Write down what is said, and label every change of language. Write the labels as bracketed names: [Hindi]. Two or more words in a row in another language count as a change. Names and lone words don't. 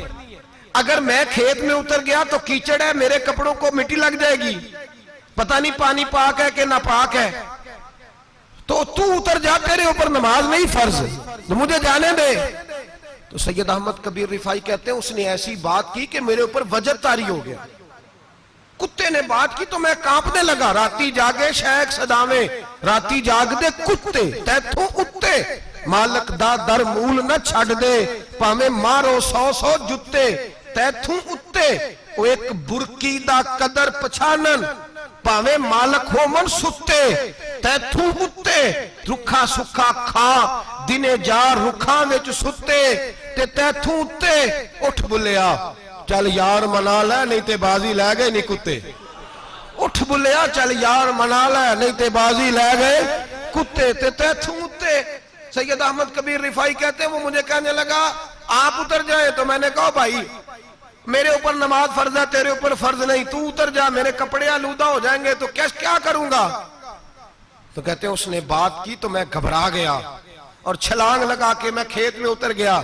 [Urdu] اگر میں کھیت میں اتر گیا تو کیچڑ ہے, میرے کپڑوں کو مٹی لگ جائے گی, پتہ نہیں پانی پاک ہے کہ ناپاک ہے. تو اتر جا, تیرے اوپر نماز نہیں فرض, تو مجھے جانے دے. تو سید احمد کبیر رفاعی کہتے ہیں اس نے ایسی بات کی کہ میرے اوپر وجد طاری ہو گیا. کتے نے بات کی تو میں کانپنے لگا. [Punjabi] راتی جاگے شیخ صداویں, راتی جاگ دے کتے, تیتھوں اتے مالک دا در مول نہ چھڑ دے, پامیں مارو 100 جتے, تیتھوں اتے او ایک برکی دا قدر پچھانن, پامیں مالک ہو من ستے, تیتھوں اتے رکھا سکھا کھا دنے جار رکھاں وچ ستے, تے تیتھوں اتے اٹھ بلیا چل یار منا لے نہیں تے بازی لے گئے نہیں کتے. اٹھ بلیا چل یار منا لے نہیں تے بازی لے گئے کتے, تے تیتھوں اتے. [Urdu] سید احمد کبیر رفاعی کہتے ہیں وہ مجھے کہنے لگا آپ اتر جائیں. تو میں نے کہا بھائی میرے اوپر نماز فرض ہے, تیرے اوپر فرض نہیں, تو اتر جا, میرے کپڑے آلودہ ہو جائیں گے تو کیا کروں گا؟ تو کہتے ہیں اس نے بات کی تو میں گھبرا گیا اور چھلانگ لگا کے میں کھیت میں اتر گیا.